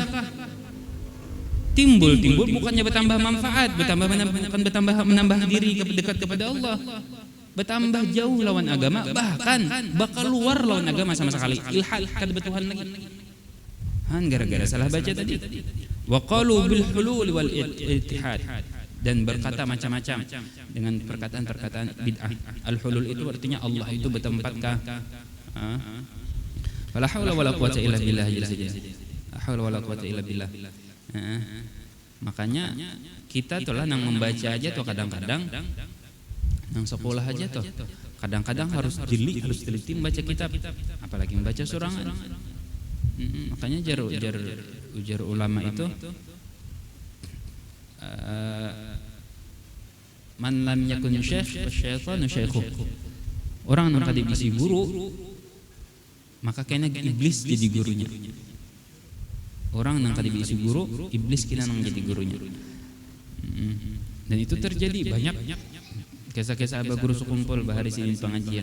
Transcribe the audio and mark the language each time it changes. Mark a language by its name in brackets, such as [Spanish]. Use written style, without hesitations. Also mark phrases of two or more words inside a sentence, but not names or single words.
[Banjar] Timbul bukannya bertambah manfaat, bertambah menambah diri dekat kepada Allah. Bertambah jauh lawan agama, bahkan bakal luar lawan agama sama sekali. Ilhad kada betuhan lagi. Gara-gara salah baca tadi. [Arabic] وقالوا بالحلول والاتحاد. [Banjar] Dan berkata macam-macam dengan perkataan-perkataan bid'ah. Al-hulul itu artinya Allah itu bertempatkah? [Arabic] ولا حول ولا قوة إلا بالله. لا حول ولا قوة إلا بالله. [Banjar] Makanya kita tuh lah nang membaca aja tuh kadang-kadang nang sekolah aja tuh kadang-kadang harus teliti membaca kitab, apalagi membaca surangan. Makanya ujar ulama itu [Arabic] من لم يكن شيخ والشيطان شيخه. [Banjar] Orang nang kada bisi guru maka kena iblis jadi gurunya. Orang nang kada bisi guru, iblis kena nang jadi gurunya. Dan itu terjadi banyak kisah-kisah abah guru sekumpul bahari sini pengajian.